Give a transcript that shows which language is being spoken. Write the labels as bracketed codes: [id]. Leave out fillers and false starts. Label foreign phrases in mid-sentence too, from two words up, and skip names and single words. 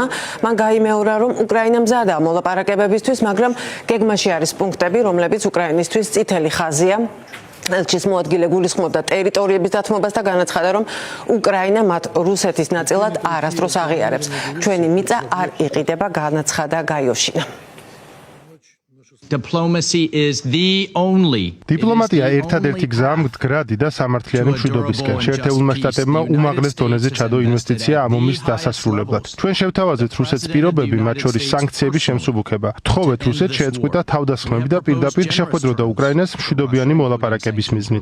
[ka] მან გაიმეორა, რომ უკრაინა მზადაა მოლაპარაკებებისთვის, მაგრამ გეგმაში არის პუნქტები, რომლებიც უკრაინისთვის წითელი ხაზია. ელჩის მოადგილე გულისხმობდა ტერიტორიების დათმობას და განაცხადა, რომ უკრაინა მათ რუსეთის ნაწილად არასდროს აღიარებს. ჩვენი მიწა არ იყიდება, განაცხადა გაიოვიშინა. [en] Diplomacy is the only. [ka] დიპლომატია ერთადერთი გზაა მდგრადი და სამართლიანი მშვიდობისკენ. შეერთებულმა შტატებმა უმაღლეს დონეზე ჩადო ინვესტიცია ამ ომის დასასრულებლად. ჩვენ შევთავაზეთ რუსეთს პირობები, მათ შორის სანქციების შემსუბუქება. თხოვეთ რუსეთს შეეწყვიტა თავდასხმები და პირდაპირ შეხვედროდა უკრაინას მშვიდობიანი მოლაპარაკების მიზნით.